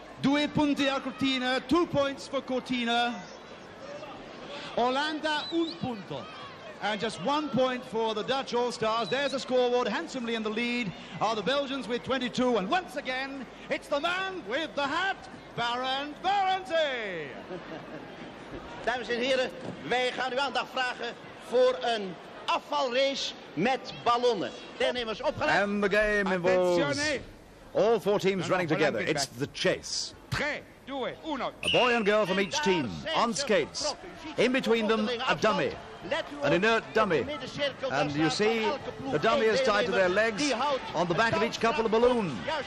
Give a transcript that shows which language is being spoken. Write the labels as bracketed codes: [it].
[it] 2 punti a Cortina, [en] 2 points for Cortina. [it] Olanda 1 punto. [en] And just 1 point for the Dutch All-Stars. There's the scoreboard. Handsomely in the lead are the Belgians with 22. And once again, it's the man with the hat, Barend Barendse. [nl] Dames en heren, wij gaan uw aandacht vragen voor een afvalrace met ballonnen. Deelnemers opgelet. [en] And the game involves all 4 teams running together. It's the chase. 3, 2, 1. A boy and girl from each team on skates. In between them, a dummy. An inert dummy. And you see the dummy is tied to their legs. On the back of each couple, a balloon.